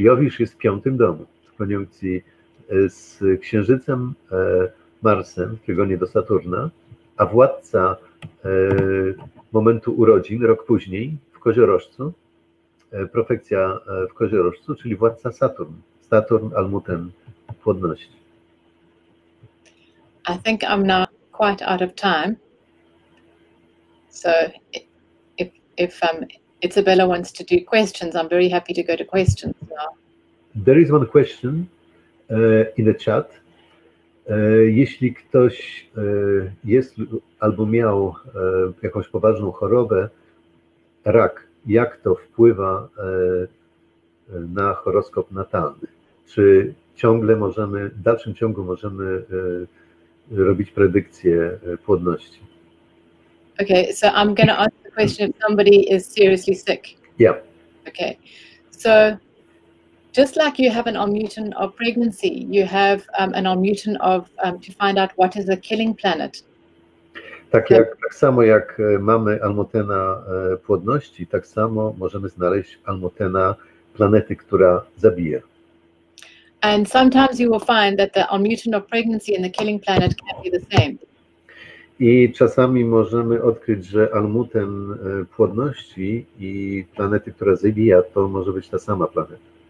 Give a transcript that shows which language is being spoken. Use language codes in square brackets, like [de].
[pl] Jowisz jest w piątym domu, w konjunkcji z Księżycem, Marsem, w trygonie do Saturna, a władca momentu urodzin, rok później, w Koziorożcu, profekcja w Koziorożcu, czyli władca Saturn. Saturn, Almuten, płodności. [en] I think I'm now quite out of time. So if Isabella wants to do questions, I'm very happy to go to questions now. There is one question in the chat. [pl] Jeśli ktoś jest albo miał jakąś poważną chorobę, rak, jak to wpływa na horoskop natalny? Czy ciągle możemy, w dalszym ciągu możemy robić predykcję płodności? [en] Okay, so I'm going to ask the question if somebody is seriously sick. Yeah. Okay, so just like you have an Almuten of pregnancy, you have an Almuten of to find out what is a killing planet. [pl] Tak samo jak mamy Almutena płodności, tak samo możemy znaleźć Almutena planety, która zabija. [en] And sometimes you will find that the Almuten of pregnancy and the killing planet can be the same. [pl] I czasami możemy odkryć, że Almuten płodności i planety, która zabija, to może być ta sama planeta.